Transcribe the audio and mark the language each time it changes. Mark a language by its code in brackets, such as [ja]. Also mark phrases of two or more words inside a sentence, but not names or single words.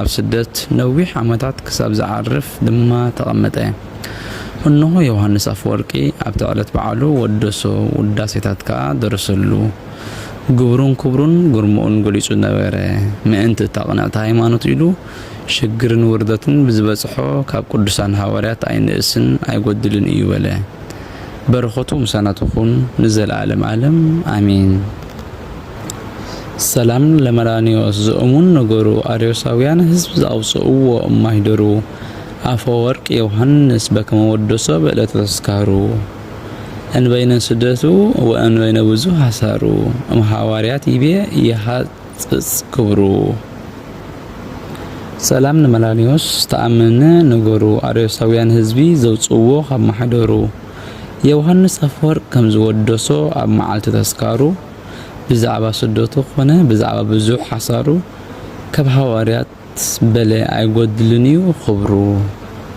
[ti] ስደት ነዊሕ ዓመታት ክሳብ ዝዓርፍ ድማ ተቐመጠ። እነሆ ዮሐንስ አፈወርቂ ኣብቲ ዕለት በዓሉ ወደሶ። ውዳሴታት ከዓ ደረሰሉ። ግብሩን ክብሩን ግርሙኡን ገሊጹ ነበረ። ምእንቲ ታቕንዕቲ ሃይማኖት ኢሉ ሽግርን ውርደትን ብዝበጽሖ ካብ ቅዱሳን ሐዋርያት ኣይንእስን ኣይጎድልን እዩ በለ። በረኸቱ ምሳናት ይኹን ንዘለዓለም ዓለም አሜን። [gez] ሰላም ለመራኒዮስ ዘእሙን ነገሩ አርዮሳውያን ህዝብ ዘአውፅእዎ እማሂደሩ አፈወርቅ ዮሐንስ በከመ ወደሶ በዕለተ ተስካሩ እንበይነ ስደቱ ወእንበይነ ብዙሕ ሐሳሩ እምሐዋርያት ይቤ ይሃጽጽ ክብሩ። [ti] ሰላም ንመላኒዮስ ተአምነ ነገሩ አርዮሳውያን ህዝቢ ዘውጽዎ ካብ ማሕደሩ ዮሐንስ አፈወርቅ ከም ዝወደሶ ኣብ መዓልቲ ተስካሩ ብዛዕባ ስደቱ ኾነ ብዛዕባ ብዙሕ ሐሳሩ ካብ ሐዋርያት በለ ኣይጎድልን እዩ ክብሩ።